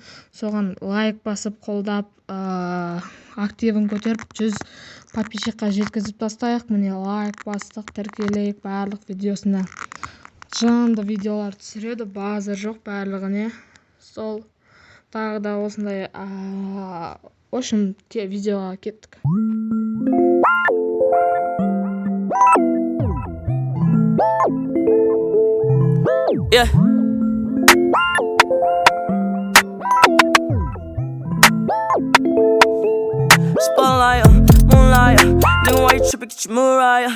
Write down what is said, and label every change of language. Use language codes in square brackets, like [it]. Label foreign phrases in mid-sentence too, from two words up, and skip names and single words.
[kk] Соған лайк басып, қолдап, активін көтеріп 100 подписчикқа жеткізіп тастайық. Міне лайк бастық, тіркелейік барлық видеосына. Жанды видеолар түсіреді, базар жоқ барлығыне. Сол тағы да осындай общем видеоға кеттік. [en] Spotlight, moonlight, nigga, why you trippin', get your Mariah.